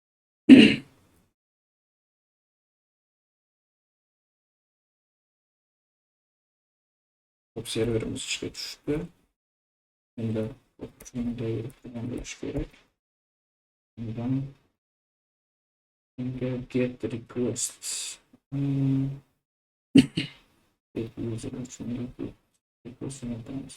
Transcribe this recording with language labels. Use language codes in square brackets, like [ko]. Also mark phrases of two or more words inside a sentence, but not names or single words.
[uz] Serverimiz ishga tushdi. Endi shunday bo'lishi kerak. Endi [en] get request [uz] user uchun request jo'natamiz.